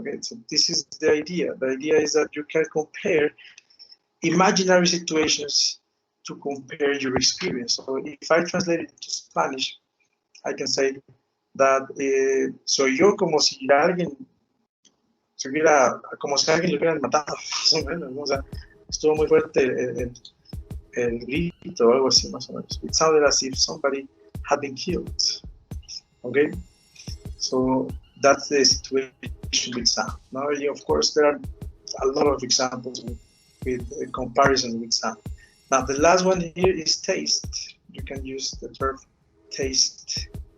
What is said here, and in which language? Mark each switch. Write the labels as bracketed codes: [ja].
[en] Okay, so this is the idea. The idea is that you can compare imaginary situations to compare your experience. So if I translate it to Spanish, I can say that [es] soy yo como si alguien como si alguien lo hubieran matado, más o menos, ¿no? O sea, estuvo muy fuerte el grito o algo así, más o menos. [en] It sounded as if somebody had been killed. Okay, so that's the situation with sound. Now, of course, there are a lot of examples with a comparison with sound. Now, the last one here is taste. You can use the verb taste.